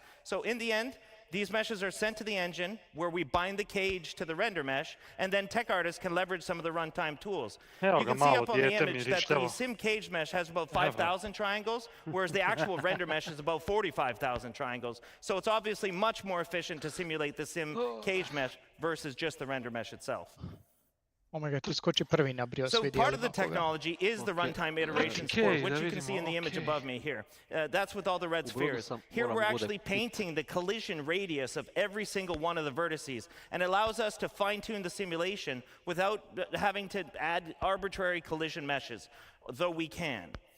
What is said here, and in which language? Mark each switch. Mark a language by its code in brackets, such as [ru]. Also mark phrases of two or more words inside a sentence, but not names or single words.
[en] So in the end, these meshes are sent to the engine where we bind the cage to the render mesh, and then tech artists can leverage some of the runtime tools. You can see up on the image that the sim cage mesh has about 5,000 triangles, whereas the actual render mesh is about 45,000 triangles. So it's obviously much more efficient to simulate the sim cage mesh versus just the render mesh itself. Oh my god, [hr] tu skoči prvi na brio [en] So part of the technology is the runtime iteration support, which you can see in the image above me here. That's with all the red spheres. Here we're actually painting the collision radius of every single one of the vertices, and it allows us to fine-tune the simulation without having to add arbitrary collision meshes, though we can.